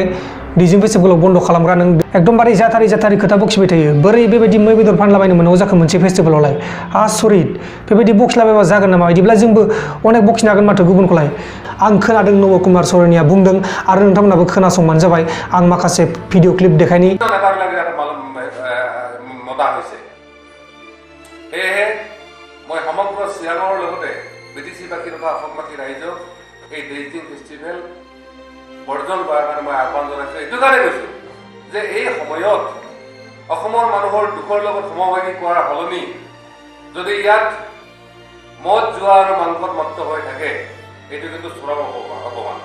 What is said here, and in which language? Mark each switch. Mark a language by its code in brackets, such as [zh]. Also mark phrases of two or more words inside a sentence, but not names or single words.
[brx] दैजिं फेस्टिवलाव बन्द खालामग्रा नों एकदमबारे जाथारि खोथा बखिबाय थायो। बोरै बेबायदि मै बेदर फानलाबायनो मोननांगौ जाखो मोनसे फेस्टिवलावलाय? आसरित! बेबायदि बखिलाबायबा जागोन नामा? बिदिब्ला जोंबो अनेक बखिनो हागोन माथो गुबुनखौलाय। आं खोनादों नबा कुमार सरनिया बुंदों आरो नोंथांमोनाबो खोनासंबानो जाबाय। आं माखासे [en] video clip [brx] देखायनि। [as] মই সমগ্ৰ চিৰাঙৰ লগতে বিটিচিবাসী তথা অসমবাসী ৰাইজক এই दैजिं ফেষ্টিভেল বৰ্জন কৰাৰ কাৰণে মই আহ্বান জনাইছোঁ। এইটো কাৰণে কৈছোঁ যে এই সময়ত অসমৰ মানুহৰ দুখৰ লগত সমভাগী কৰাৰ সলনি যদি ইয়াত মদ জুৱা আৰু মাংসত মত্ত হৈ থাকে, এইটো কিন্তু চৰম অপমান।